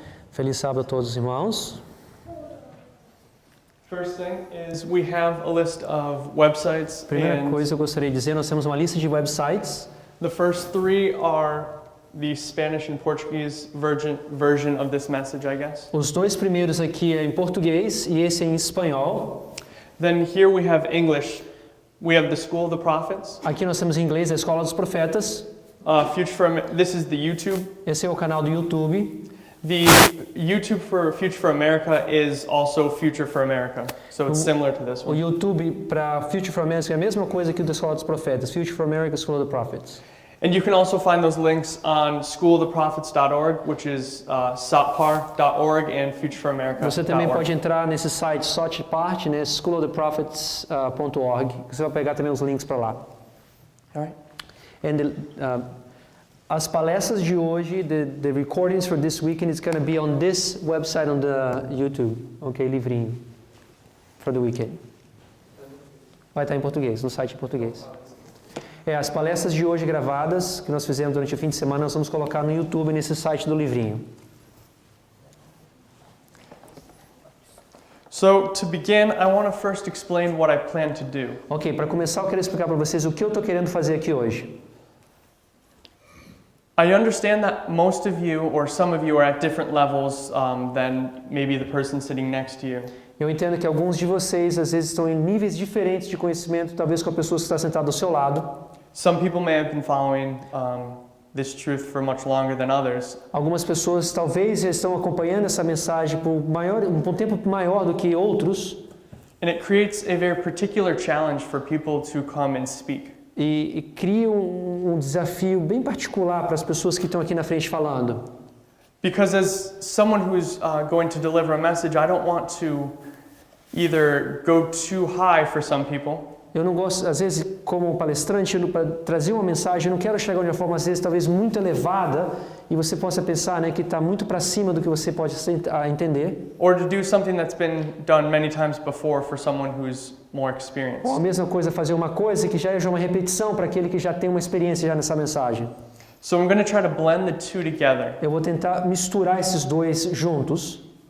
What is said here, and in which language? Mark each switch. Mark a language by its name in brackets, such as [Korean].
[Portuguese] Feliz sábado a todos os irmãos. [English] First thing is we have a list of websites. [Portuguese] Primeira coisa eu gostaria de dizer, nós temos uma lista de websites. [English] The first three are the Spanish and Portuguese version of this message, I guess. [Portuguese] Os dois primeiros aqui é em português e esse é em espanhol. [English] Then here we have English. We have the School of the Prophets. [Portuguese] Aqui nós temos em inglês a Escola dos Profetas. [English] This is the YouTube. [Portuguese] Esse é o canal do YouTube. [English] The YouTube for Future for America is also Future for America, so it's similar to this O one. [Portuguese] YouTube para Future for America é a mesma coisa que o da Escola dos Profetas. [English] Future for America, School of the Prophets. And you can also find those links on schooloftheprophets.org, which is satpar.org, and futureforamerica.org. [Portuguese] Você também pode entrar nesse site Satpar, né, schooloftheprophets.org. Você vai pegar também os links para lá. [English] All right. [Portuguese] As palestras de hoje, [English] the recordings for this weekend is going to be on this website on the YouTube, ok, livrinho, for the weekend. [Portuguese] Vai estar em português, no site em português. As palestras de hoje gravadas, que nós fizemos durante o fim de semana, nós vamos colocar no YouTube, nesse site do livrinho. [English] So, to begin, I want to first explain what I plan to do. [Portuguese] Ok, para começar eu quero explicar para vocês o que eu estou querendo fazer aqui hoje. [English] I understand that most of you, or some of you, are at different levels than maybe the person sitting next to you. [Portuguese] Eu entendo que alguns de vocês às vezes estão em níveis diferentes de conhecimento, talvez com a pessoa que está sentada ao seu lado. [English] Some people may have been following this truth for much longer than others. [Portuguese] Algumas pessoas talvez já estão acompanhando essa mensagem por um tempo maior do que outros. [English] And it creates a very particular challenge for people to come and speak. [Portuguese] E cria um desafio bem particular para as pessoas que estão aqui na frente falando. [English] Because as someone who's going to deliver a message, I don't want to either go too high for some people. [Portuguese] Eu não gosto, às vezes, como palestrante, para trazer uma mensagem, eu não quero chegar de uma forma, às vezes, talvez muito elevada, e você possa pensar, né, que está muito para cima do que você pode entender. [English] Or to do something that's been done many times before for someone who's more experienced. [Portuguese] Ou a mesma coisa, fazer uma coisa que já é uma repetição para aquele que já tem uma experiência já nessa mensagem. [English] So I'm going to try to blend the two together. [Portuguese] Eu vou tentar misturar esses dois juntos.